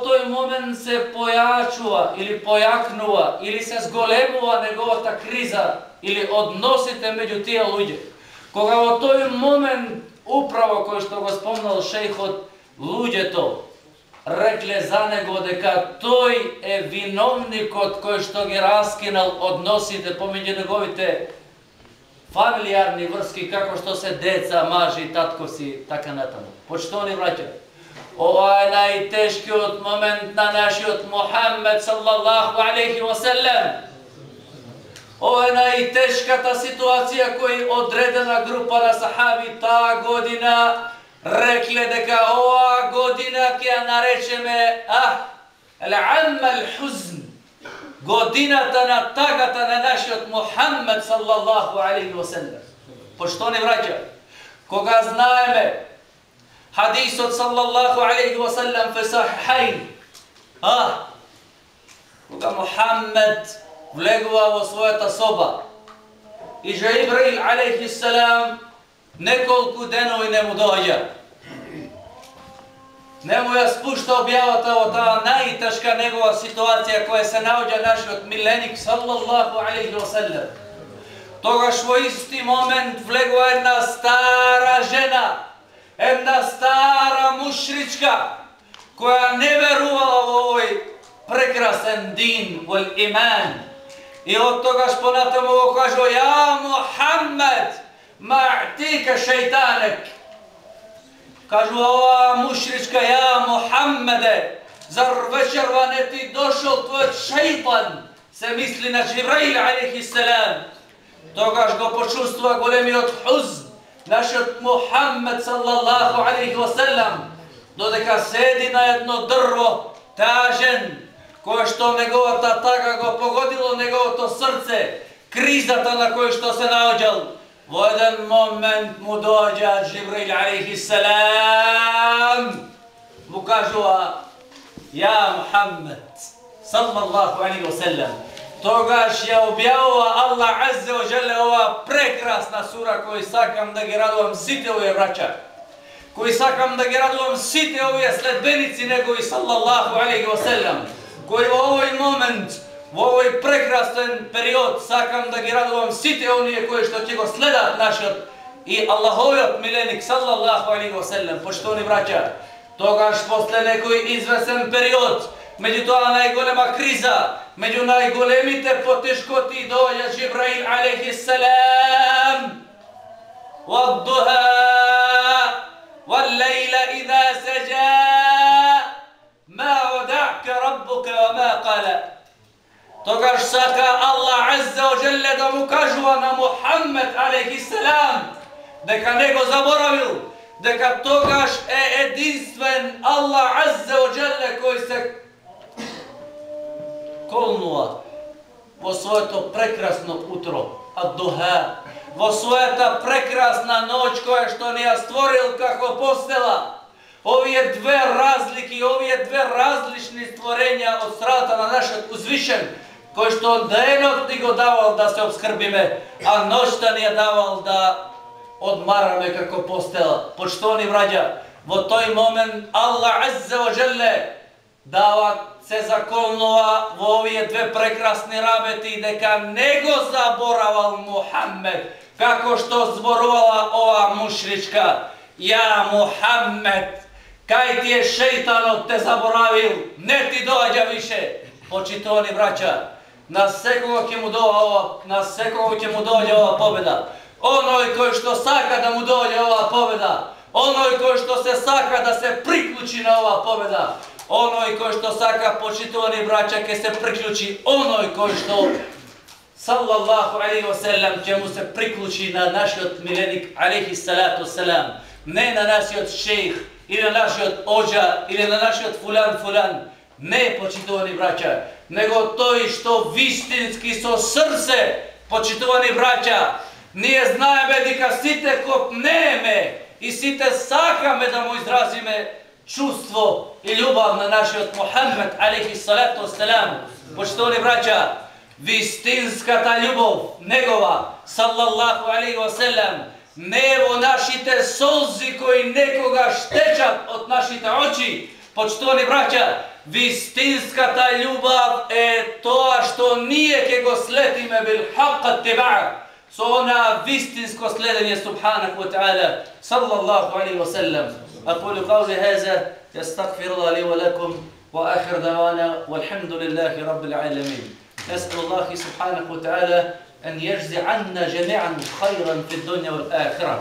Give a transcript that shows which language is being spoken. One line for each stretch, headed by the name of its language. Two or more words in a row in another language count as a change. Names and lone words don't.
Macedonian: тој момент се појачува или појакнува или се зголемува неговата криза или односите меѓу тие луѓе, кога во тој момент управо кој што го спомнал шејхот, луѓето рекле за него дека тој е виновникот кој што ги раскинал односите помеѓу неговите фамилиарни врски, како што се деца, мажи, татковси, така натаму. Почитувани браќа, ова е најтешкиот момент на нашиот Мухаммед
Arabic: صلى الله عليه وسلم.
Macedonian: Ова е најтешката ситуација кој одредена група на сахаби таа година рекле дека оваа година ќе ја наречеме
Arabic: العام الحزن,
Macedonian: годината на тагата на нашиот Мухаммед
Arabic: صلى الله عليه وسلم.
Macedonian: Почитувани браќа, кога знаеме хадисот
Arabic: صلى الله عليه وسلم في الصحيحين,
Macedonian: кога Мухаммед влегува во својата соба и Џибраил
Arabic: عليه السلام
Macedonian: неколку денови не му доаѓа, не му ја спушта објавата во таа најтешка негова ситуација која се наоѓа нашиот миленик
Arabic: صلى الله عليه وسلم.
Macedonian: Тогаш во исти момент влегува една стара жена, една стара мушричка, која не верувала во овој прекрасен дин, во иман. И од тогаш понатаму го кажува:
Arabic: "يا محمد ما أتاك شيطانك."
Macedonian: Кажува оваа мушричка: "Ја Мухаммеде, зар вечерва не ти дошол твојот шејтан?" Се мисли на Џибраил
Arabic: عليه السلام.
Macedonian: Тогаш го почувствува големиот хузн нашиот Мухаммед
Arabic: صلى الله عليه وسلم,
Macedonian: додека седи на едно дрво, тажен, кој што неговата тага го погодило неговото срце, кризата на кој што се наоѓал. Во еден момент му доаѓа Џибраил
Arabic: عليه السلام,
Macedonian: му кажува:
Arabic: "يا محمد صلى الله عليه وسلم."
Macedonian: Тогаш ја објавува Аллах
Arabic: عز وجل
Macedonian: ова прекрасна сура кој сакам да ги радувам сите овие браќа, кој сакам да ги радувам сите овие следбеници негови
Arabic: صلى الله عليه وسلم,
Macedonian: кој во овој момент, во овој прекрасен период сакам да ги радувам сите оние кои што ќе го следат нашиот и Аллаховиот миленик
Arabic: صلى الله عليه وسلم,
Macedonian: почитувани браќа, тогаш после некој извесен период, меѓу тоа најголема криза, меѓу најголемите потешкоти доаѓа Џибраил
Arabic: عليه السلام. والضحى والليل إذا سجى ما ودعك ربك وما قلى.
Macedonian: Тогаш сака Аллах
Arabic: عز وجل
Macedonian: да му кажува на Мухаммед
Arabic: عليه السلام
Macedonian: дека не го заборавил, дека тогаш е единствен Аллах
Arabic: عز وجل
Macedonian: кој се колнува во своето прекрасно утро, ад-духа, во својата прекрасна ноќ која што ни ја створил како постела. Овие две разлики, овие две различни створења од страната на нашиот узвишен, кој што денот ни го давал да се обскрбиме, а ноќта ни ја давал да одмараме како постела. Почитувани браќа, во тој момент Аллах
Arabic: عز وجل
Macedonian: дава се заколнува во овие две прекрасни работи дека не го заборавал Мухаммед, како што зборувала ова мушричка. Ја Мухаммед, кај ти е шејтанот те заборавил, не ти доаѓа више. Почитувани браќа, на секого ќе му доаѓа ова победа. Оној кој што сака да му доаѓа ова победа, оној кој што се сака да се приклучи на ова победа, оној кој што сака, почитувани браќа, ќе се приклучи, оној кој што
Arabic: صلى الله عليه وسلم
Macedonian: ќе му се приклучи на нашиот миленик
Arabic: عليه الصلاة السلام,
Macedonian: не на нашиот шејх или на нашиот оџа или на нашиот фулан, не, почитувани браќа, него тој што вистински со срце, почитувани браќа, ние знаеме дека сите копнеме и сите сакаме да му изразиме чувство и љубов на нашиот Мухаммед
Arabic: عليه الصلاة السلام.
Macedonian: Почитувани браќа, вистинската љубов негова
Arabic: صلى الله عليه وسلم
Macedonian: не во нашите солзи кои некогаш течат од нашите очи. Почитувани браќа, вистинската љубов е тоа што ние ќе го следиме
Arabic: بالحق اتباع,
Macedonian: со она вистинско следење
Arabic: سبحانه وتعالى صلى الله عليه وسلم. أقول قولي هذا يستغفر الله لي ولكم وآخر دعوانا والحمد لله رب العالمين. نسأل الله سبحانه وتعالى أن يجزي عنا جميعا خيرا في الدنيا والآخرة.